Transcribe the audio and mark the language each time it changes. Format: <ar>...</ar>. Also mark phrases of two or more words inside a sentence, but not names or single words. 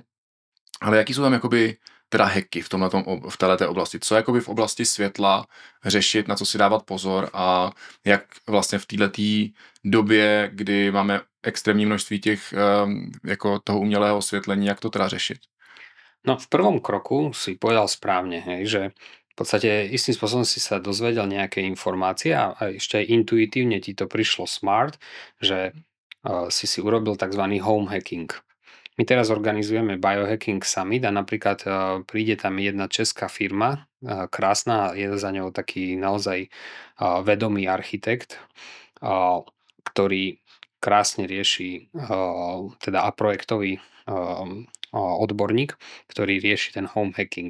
<cs>Ale jaký jsou tam jakoby teda hacky v této oblasti? Co jakoby v oblasti světla řešit, na co si dávat pozor a jak vlastně v této době, kdy máme extrémní množství těch jako toho umělého osvětlení, jak to teda řešit?</cs> <sk>No v prvom kroku si povedal správne, hej, že v podstate istým spôsobom si sa dozvedel nejaké informácie a ešte aj intuitívne ti to prišlo smart, že si urobil tzv.</sk> <en>Home hacking.</en> <sk>My teraz organizujeme Biohacking Summit a napríklad príde tam jedna česká firma, krásna, je za ňou taký naozaj vedomý architekt, ktorý krásne rieši, teda a projektový odborník, ktorý rieši ten</sk> <en>home hacking.</en>